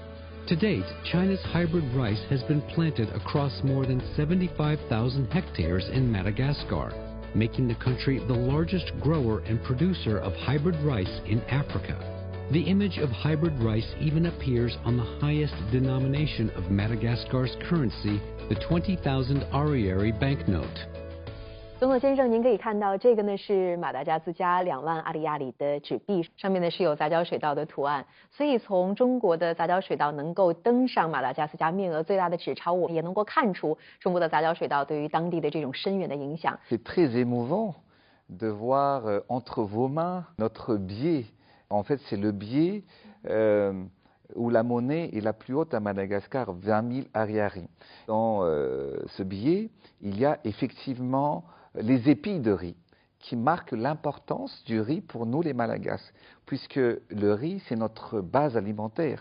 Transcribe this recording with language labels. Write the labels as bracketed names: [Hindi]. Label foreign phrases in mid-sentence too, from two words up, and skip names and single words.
[English] To date, China's hybrid rice has been planted across more than 75,000 hectares in Madagascar, making the country the largest grower and producer of hybrid rice in Africa. The image of hybrid rice even appears on the highest denomination of Madagascar's currency, the 20,000 Ariary banknote. [Chinese] 宗和先生，您可以看到这个呢是马达加斯加2万阿里亚里的纸币，上面呢是有杂交水稻的图案。所以从中国的杂交水稻能够登上马达加斯加面额最大的纸钞，我们也能够看出中国的杂交水稻对于当地的这种深远的影响。 [French] C'est très émouvant de voir entre vos mains notre billet. En fait, c'est le billet où la monnaie est la plus haute à Madagascar, 20 000 ariary. Dans ce billet, il y a effectivement les épis de riz qui marquent l'importance du riz pour nous les Malagasy, puisque le riz, c'est notre base alimentaire.